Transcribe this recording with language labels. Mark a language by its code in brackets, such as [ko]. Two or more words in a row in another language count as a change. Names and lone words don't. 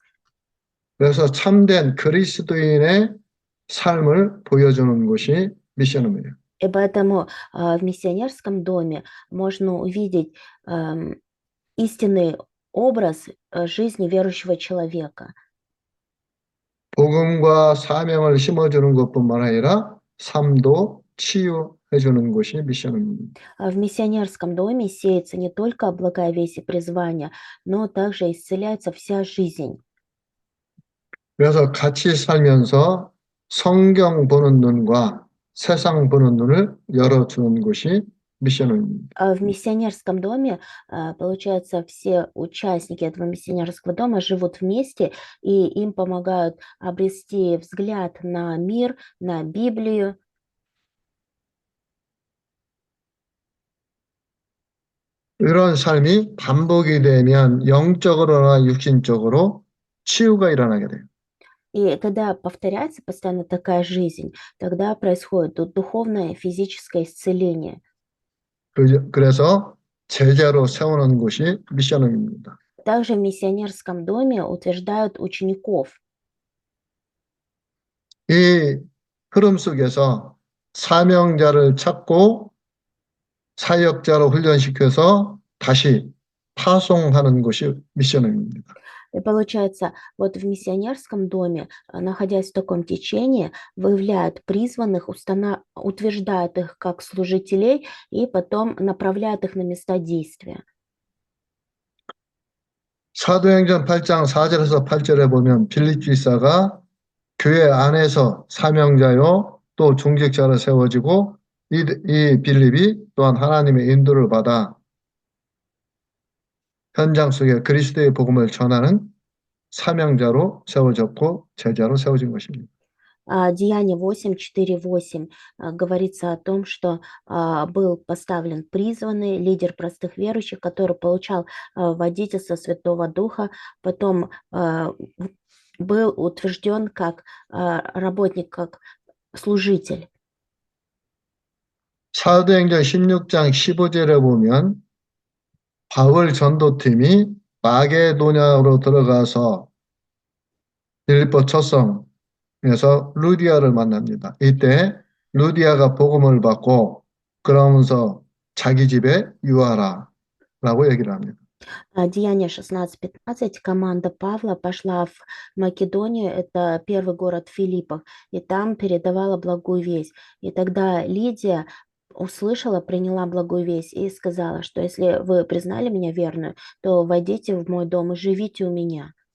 [ko] 그래서 참된 그리스도인의 삶을 보여주는 것이 미션홈이에요. [ru] И поэтому в миссионерском доме можно увидеть истинный образ жизни верующего человека. [ko] 복음과 사명을 심어주는 것뿐만 아니라 삶도 치유해주는 것이 미션입니다. [ru] В миссионерском доме сеется не только благая весть и призвание, но также исцеляется вся жизнь. [ko] 그래서 같이 살면서 성경 보는 눈과 세상 보는 눈을 열어주는 것이 미션입니다. [ru] В миссионерском доме, получается, все участники этого миссионерского дома живут вместе, и им помогают обрести взгляд на мир, на Библию. [ko] 이런 삶이 반복이 되면 영적으로나 육신적으로 치유가 일어나게 돼요. [ru] И когда повторяется постоянно такая жизнь, тогда происходит духовное, физическое исцеление. [ko] 그래서 제자로 세우는 것이 미션입니다. [ru] Также в миссионерском доме утверждают учеников. [ko] 이 흐름 속에서 사명자를 찾고 사역자로 훈련시켜서 다시 파송하는 것이 미션입니다. [ru] И получается, вот в миссионерском доме, находясь в таком течении, выявляют призванных, утверждают их как служителей и потом направляют их на места действия. [ko] 사도행전 8장 4절에서 8절에 보면 빌립 집사가 교회 안에서 사명자요 또 중직자로 세워지고 이 빌립이 또한 하나님의 인도를 받아 현장 속에 그리스도의 복음을 전하는 사명자로 세워졌고 제자로 세워진 것입니다. [ru] Деяние 8:4-8 говорится о том, что был поставлен призванный лидер простых верующих, который получал водительство Святого Духа, потом был утвержден как работник, как служитель. [ko] 사도행전 16장 15절에 보면 바울 전도팀이 마게도냐로 들어가서 빌립보 첫 성에서 루디아를 만납니다. 이때 루디아가 복음을 받고 그러면서 자기 집에 유하라 라고 얘기를 합니다. [ru] Деяние 16:15. Команда Павла пошла в Македонию, это первый город Филиппов, и там передавала благую весть. И тогда Лидия услышала, приняла благую весть и сказала, что если вы признали меня верную, то войдите в мой дом и живите у меня.